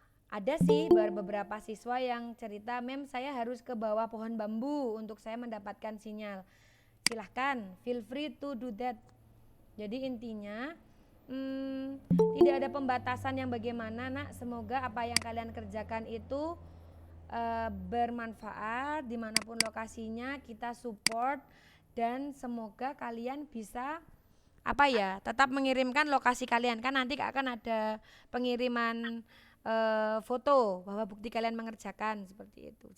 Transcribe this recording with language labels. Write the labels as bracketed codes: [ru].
[id] Ada sih beberapa siswa yang cerita, Mem saya harus ke bawah pohon bambu untuk saya mendapatkan sinyal. Silahkan, [en] feel free to do that. [id] Jadi intinya tidak ada pembatasan yang bagaimana, Nak. Semoga apa yang kalian kerjakan itu bermanfaat dimanapun lokasinya, kita support dan semoga kalian bisa tetap mengirimkan lokasi kalian, kan nanti akan ada pengiriman foto bahwa bukti kalian mengerjakan seperti itu.